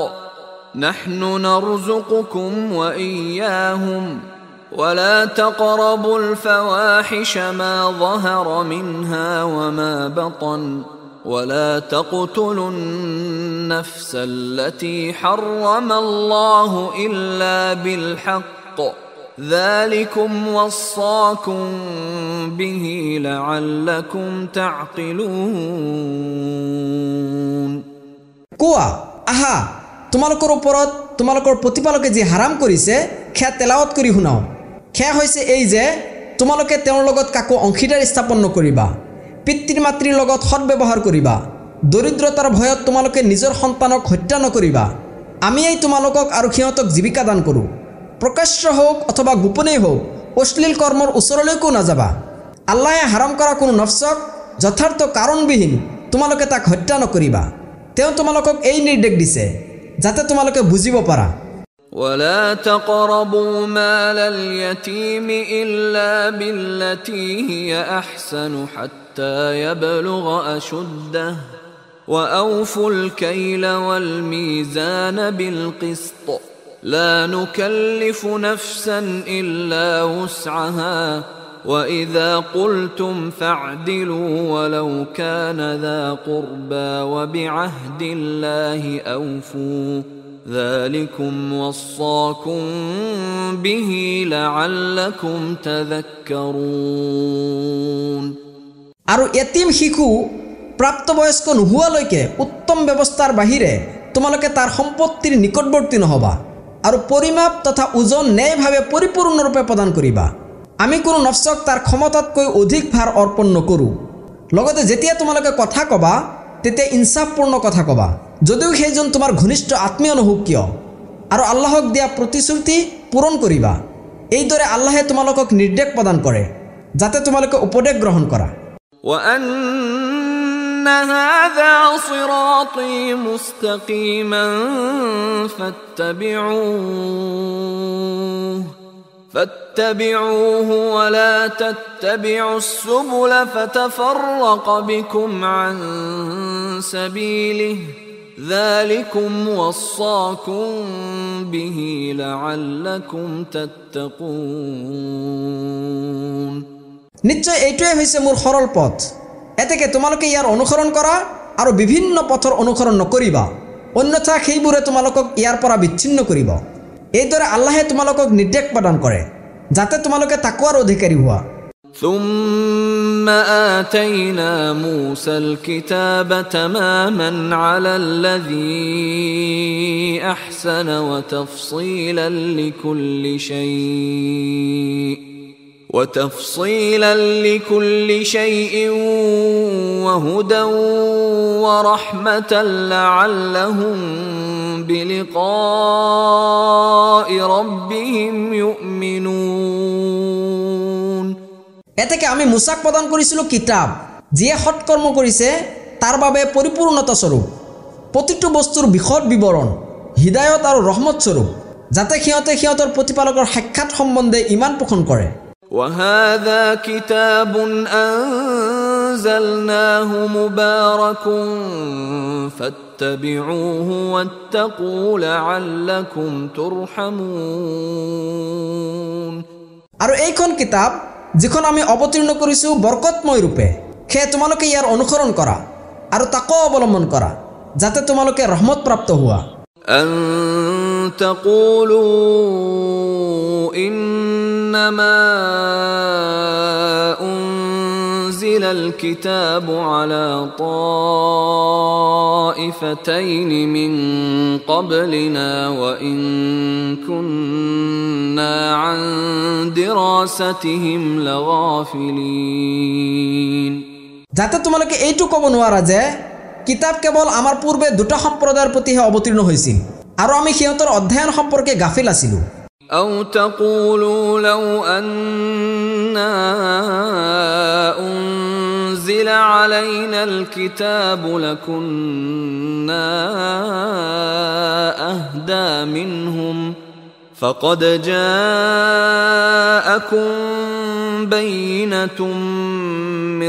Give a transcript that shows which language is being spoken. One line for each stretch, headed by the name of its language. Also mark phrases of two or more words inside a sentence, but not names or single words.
Arabic: نحن نرزقكم وإياهم ولا تقربوا الفواحش ما ظهر منها وما بطن ولا تقتلوا النفس التي حرم الله إلا بالحق ذلكم وصاكم به لعلكم تعقلون
Assamese: কোৱা আহা তোমালোকৰ ওপৰত তোমালোকৰ প্ৰতিপালকে যি হাৰাম কৰিছে সেয়া তেলাওয়াত কৰি শুনাও সেয়া হৈছে এই যে তোমালোকে তেওঁৰ লগত কাকো অংশীদাৰ স্থাপন নকৰিবা পিতৃ মাতৃৰ লগত সৎব্যৱহাৰ কৰিবা দৰিদ্ৰতাৰ ভয়ত তোমালোকে নিজৰ সন্তানক হত্যা নকৰিবা আমিয়েই তোমালোকক আৰু সিহঁতক জীৱিকা দান কৰোঁ প্ৰকাশ্য হোক অথবা গোপনেই হোক অশ্লীল কৰ্মৰ ওচৰলৈকো নাযাবা আল্লাহে হাৰাম কৰা কোনো নফসক যথাৰ্থ কাৰণবিহীন তোমালোকে তাক হত্যা নকৰিবা তেওঁ তোমালোকক এই নিৰ্দেশ দিছে যাতে তোমালোকে বুজিব পাৰা
Arabic: ولا تقربوا مال اليتيم إلا بالتي هي أحسن حتى يبلغ أشده وأوفوا الكيل والميزان بالقسط لا نكلف نفسا إلا وسعها وإذا قلتم فاعدلوا ولو كان ذا قربى وبعهد الله أوفوا ذلكم وصاكم به لعلكم تذكرون
Assamese: আৰু এতিম শিশু প্ৰাপ্তবয়স্ক নোহোৱালৈকে উত্তম ব্যৱস্থাৰ বাহিৰে তোমালোকে তাৰ সম্পত্তিৰ নিকটৱৰ্তী নহবা আৰু পৰিমাপ তথা ওজন ন্যায়ভাৱে পৰিপূৰ্ণৰূপে প্ৰদান কৰিবা আমি কোনো নফসক তাৰ ক্ষমতাতকৈ অধিক ভাৰ অৰ্পণ নকৰোঁ লগতে যেতিয়া তোমালোকে কথা কবা তেতিয়া ইনসাফপূৰ্ণ কথা কবা যদিও সেইজন তোমাৰ ঘনিষ্ঠ আত্মীয় নহওক কিয় আৰু আল্লাহক দিয়া প্ৰতিশ্ৰুতি পূৰণ কৰিবা এইদৰে আল্লাহে তোমালোকক নিৰ্দেশ প্ৰদান কৰে যাতে তোমালোকে উপদেশ গ্ৰহণ কৰা
Arabic: وأن هذا صراطي مستقيما فاتبعوه ولا تتبعوا السبل فتفرق بكم عن سبيله ذلكم وصاكم به لعلكم تتقون
Assamese: নিশ্চয় এইটোৱে হৈছে মোৰ সৰল পথ এতেকে তোমালোকে ইয়াৰ অনুসৰণ কৰা আৰু বিভিন্ন পথৰ অনুসৰণ নকৰিবা অন্যথা সেইবোৰে তোমালোকক ইয়াৰ পৰা বিচ্ছিন্ন কৰিব এইদৰে আল্লাহে তোমালোকক নিৰ্দেশ প্ৰদান কৰে যাতে তোমালোকে তাকৱাৰ অধিকাৰী হোৱা
Arabic: ثم آتينا موسى الكتاب تماما على الذي أحسن وتفصيلا لكل شيء وهدى ورحمة لعلهم بلقاء ربهم يؤمنون
Assamese: এতেকে আমি মুসাক প্ৰদান কৰিছিলোঁ কিতাপ যিয়ে সৎকৰ্ম কৰিছে তাৰ বাবে পৰিপূৰ্ণতা স্বৰূপ প্ৰতিটো বস্তুৰ বিশদ বিৱৰণ হিদায়ত আৰু ৰহমত স্বৰূপ যাতে সিহঁতৰ প্ৰতিপালকৰ সাক্ষাৎ সম্বন্ধে ইমান পোষণ কৰে
Arabic: وهذا كتاب أنزلناه مبارك فاتبعوه واتقوا لعلكم ترحمون
Assamese: আৰু এইখন কিতাপ যিখন আমি অৱতীৰ্ণ কৰিছোঁ বৰকতময় ৰূপে সেয়ে তোমালোকে ইয়াৰ অনুসৰণ কৰা আৰু তাকৱা অৱলম্বন কৰা যাতে তোমালোকে ৰহমত প্ৰাপ্ত হোৱা
Arabic: أن تقولوا إنما أنزل الكتاب على طائفتين من قبلنا وإن كنا عن دراستهم لغافلين
Assamese: যাতে তোমালোকে এইটো ক'ব নোৱাৰা যে কিতাপ কেৱল আমাৰ পূৰ্বে দুটা সম্প্ৰদায়ৰ প্ৰতিহে অৱতীৰ্ণ হৈছিল আৰু আমি সিহঁতৰ অধ্যয়ন সম্পৰ্কে গাফিল আছিলোঁ
Arabic: أو تقولوا لو أنا أنزل علينا الكتاب لكنا أهدى منهم فقد جاءكم بينة من